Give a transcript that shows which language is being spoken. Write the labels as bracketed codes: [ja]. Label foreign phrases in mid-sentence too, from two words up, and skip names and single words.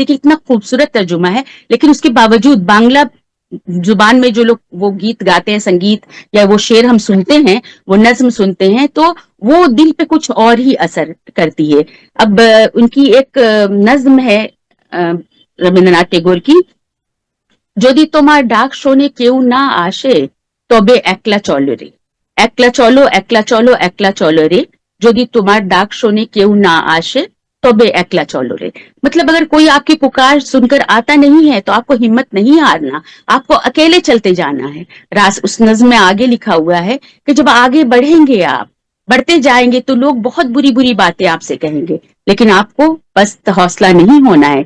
[ur] دیکھیے اتنا خوبصورت ترجمہ ہے لیکن اس کے باوجود بانگلہ زبان میں جو لوگ وہ گیت گاتے ہیں سنگیت یا وہ شعر ہم سنتے ہیں وہ نظم سنتے ہیں تو وہ دل پہ کچھ اور ہی اثر کرتی ہے. اب ان کی ایک نظم ہے ربندر ناتھ ٹیگور کی. [bn] যদি তোমার ডাক শোনে কেউ না আসে তবে একলা চলো রে একলা চলো রে যদি তোমার ডাক শোনে কেউ না আসে তবে একলা চলো রে. [ur] مطلب اگر کوئی آپ کی پکار سن کر آتا نہیں ہے تو آپ کو ہمت نہیں ہارنا. آپ کو اکیلے چلتے جانا ہے. اس نظم میں آگے لکھا ہوا ہے کہ جب آگے بڑھیں گے آپ بڑھتے جائیں گے تو لوگ بہت بری بری باتیں آپ سے کہیں گے لیکن آپ کو بس حوصلہ نہیں ہونا ہے.